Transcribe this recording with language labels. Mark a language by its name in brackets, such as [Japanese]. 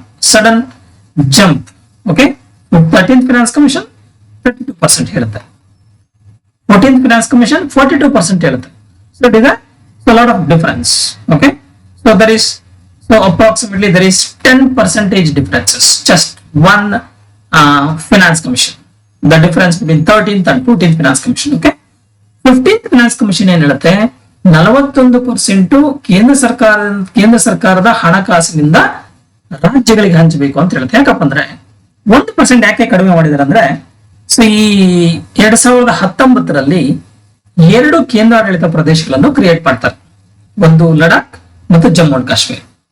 [Kannada] Sudden jump, okay. 13th finance commission 32% ಹೇಳುತ್ತೆ, 14th finance commission 42% ಹೇಳುತ್ತೆ. [English] So it is a lot of difference, okay. So there is, so approximately there is 10% differences, just one finance commission, the difference between 13th and 14th finance commission, okay. [Kannada] 15th finance commission ಏನ್ ಹೇಳುತ್ತೆ, 41% ಕೇಂದ್ರ ಸರ್ಕಾರದ ಹಣಕಾಸಿನಿಂದ ರಾಜ್ಯಗಳಿಗೆ ಹಂಚಬೇಕು ಅಂತ ಹೇಳುತ್ತೆ. ಯಾಕಪ್ಪ ಅಂದ್ರೆ 1% ಯಾಕೆ ಕಡಿಮೆ ಮಾಡಿದಾರೆ ಅಂದ್ರೆ, ಸೊ ಈ 2019ರಲ್ಲಿ 2 ಕೇಂದ್ರಾಡಳಿತ ಪ್ರದೇಶಗಳನ್ನು ಕ್ರಿಯೇಟ್ ಮಾಡ್ತಾರೆ, ಒಂದು ಲಡಾಖ್ ಮತ್ತು ಜಮ್ಮು ಅಂಡ್ ಕಾಶ್ಮೀರ್.